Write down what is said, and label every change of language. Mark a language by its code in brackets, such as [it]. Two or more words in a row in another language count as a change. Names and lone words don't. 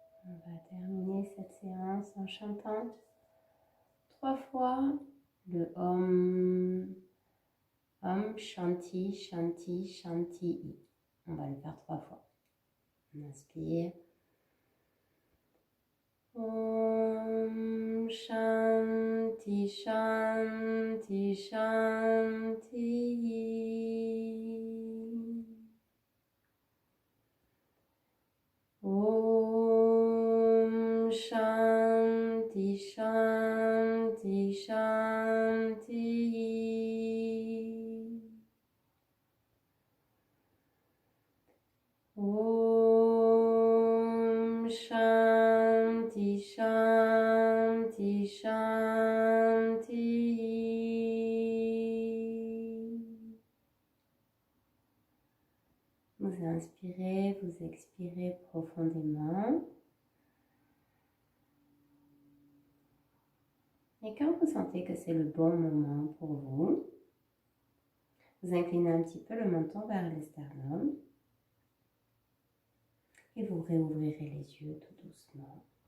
[fr] On va terminer cette séance en chantant 3 fois le Om. [sa] Om Shanti Shanti Shanti. [fr] On va le faire 3 fois. On inspire. [sa] Om Shanti Shanti Shanti. Om Shanti Shanti Shanti. Om Shanti Shanti Shanti. [fr] Vous inspirez, vous expirez profondément. Et quand vous sentez que c'est le bon moment pour vous, vous inclinez un petit peu le menton vers l'esternum et vous réouvrirez les yeux tout doucement.